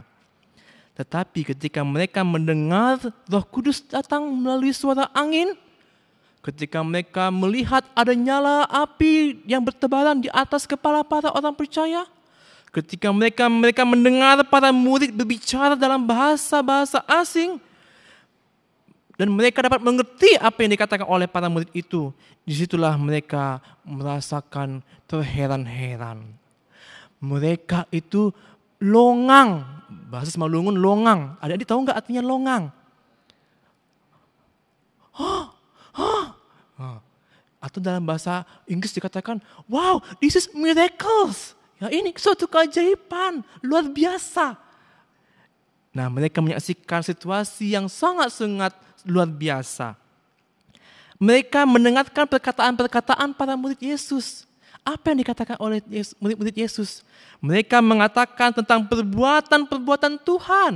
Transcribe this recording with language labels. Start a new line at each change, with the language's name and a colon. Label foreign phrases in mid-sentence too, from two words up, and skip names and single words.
Indonesian: Tetapi ketika mereka mendengar Roh Kudus datang melalui suara angin, ketika mereka melihat ada nyala api yang bertebaran di atas kepala para orang percaya, ketika mereka mendengar para murid berbicara dalam bahasa-bahasa asing, dan mereka dapat mengerti apa yang dikatakan oleh para murid itu, disitulah mereka merasakan terheran-heran. Mereka itu longang, bahasa Semalungun longang. Adik-adik tahu nggak artinya longang? Atau dalam bahasa Inggris dikatakan,
English: wow, this is miracles.
Indonesian: Ya, ini suatu keajaiban, luar biasa. Nah, mereka menyaksikan situasi yang sangat-sangat luar biasa. Mereka mendengarkan perkataan-perkataan para murid Yesus. Apa yang dikatakan oleh murid-murid Yesus? Mereka mengatakan tentang perbuatan-perbuatan Tuhan.